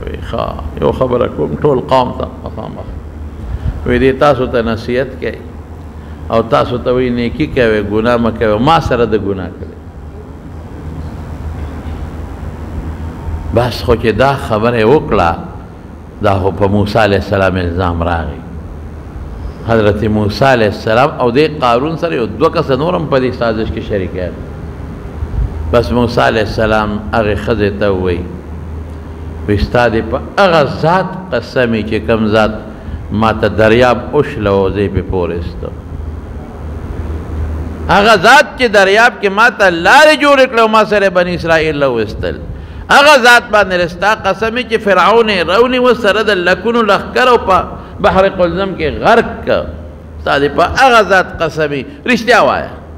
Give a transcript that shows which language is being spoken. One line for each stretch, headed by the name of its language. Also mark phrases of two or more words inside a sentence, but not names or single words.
Pashto: وایي ښه یو خبره کوم ټول قوم ته مخامخ، وایي دې تاسو ته نصیحت کوي او تاسو ته وایي نیکي کوئ ګناه مه کوئ، ما سره د ګناه کړی. بس خو چې دا خبره وکړه، دا خو په موسی
Arabic: علیہ السلام
Pashto: الزام راغی. حضرت موسیٰ
Arabic: علیہ السلام
Pashto: او دے قارون سره یو دو کس نورم په دې سازش کې شریک ہے. بس موسیٰ
Arabic: علیہ السلام
Pashto: هغه ښځې ته ووایي وایي ستا دې په هغه ذات قسمې چې کوم ذات ما ته دریاب اوښله او زه یې پې پورېسته، هغه ذات چې دریاب کې ما ته لارې جوړې کړې او ما سره بني اسرائیل راوستل، هغه ذات باندې ستا قسمې چې فرعون یې راونیوه سره د لکونو لښکر او په بحر قلزم کې غرق که، ستا دې په هغه ذات قسمې رښتیا وایه.